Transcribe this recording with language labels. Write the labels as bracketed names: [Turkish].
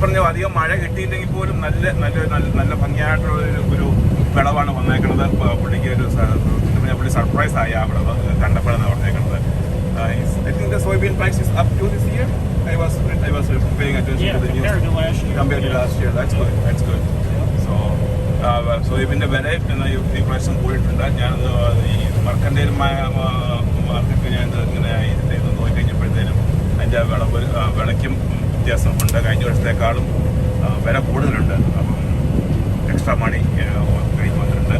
[Malayalam] അധികം മഴ കിട്ടിയില്ലെങ്കിൽ പോലും നല്ല ഭംഗിയായിട്ടുള്ള ഒരു വിളവാണ് വന്നേക്കുന്നത്. പുള്ളിക്ക് പുള്ളി സർപ്രൈസ് ആയി ആ വിളവ് കണ്ടപ്പോഴാണ് പറഞ്ഞേക്കുന്നത്. [English] I think the soybean price is up to this year. I was paying attention to the news compared to last year. That's good. [Malayalam] So soybean വില ഈ പ്രാവശ്യം പോയിട്ടുണ്ട്. ഞാൻ ഈ മർക്കണ്ടയിൽ മാർക്കറ്റ് ഞാൻ ഇങ്ങനെ നോക്കി കഴിഞ്ഞപ്പോഴത്തേനും അതിൻ്റെ വിളയ്ക്കും വ്യത്യാസമുണ്ട്. കഴിഞ്ഞ വർഷത്തേക്കാളും വില കൂടുതലുണ്ട്. അപ്പം എക്സ്ട്രാ മണി കയ്യിൽ വന്നിട്ടുണ്ട്.